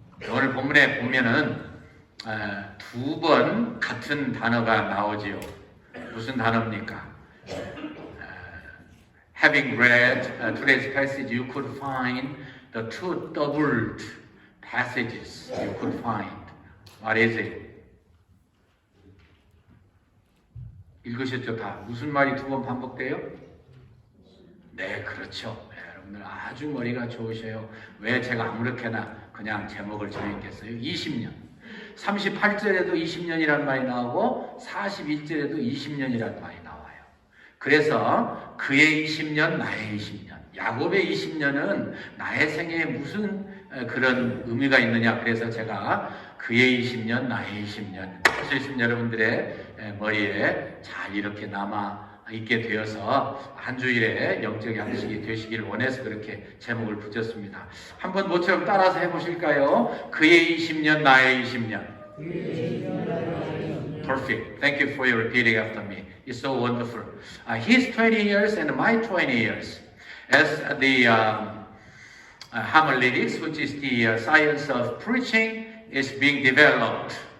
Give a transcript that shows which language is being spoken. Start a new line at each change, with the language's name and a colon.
Korean: 오늘 본문에 보면은 두 번 같은 단어가 나오지요. 무슨 단어입니까?
English: Having read today's passage, you could find the two doubled passages you could find. What is it?
Korean: 읽으셨죠? 다. 무슨 말이 두 번 반복돼요? 네, 그렇죠. 네, 여러분들 아주 머리가 좋으셔요. 왜 제가 아무렇게나 그냥 제목을 정했겠어요? 20년. 38절에도 20년이라는 말이 나오고 41절에도 20년이라는 말이 나와요. 그래서 그의 20년, 나의 20년. 야곱의 20년은 나의 생애에 무슨 그런 의미가 있느냐. 그래서 제가 그의 20년, 나의 20년. 사실 여러분들의 머리에 잘 이렇게 남아 있게 되어서 한 주일에 영적 양식이 되시길 원해서 그렇게 제목을 붙였습니다. 한번 모처럼 따라서 해보실까요? 그의 20년, 나의 20년.
English: Perfect. Thank you for your repeating after me. It's so wonderful. His 20 years and my 20 years. As the homiletics, which is the science of preaching, is being developed.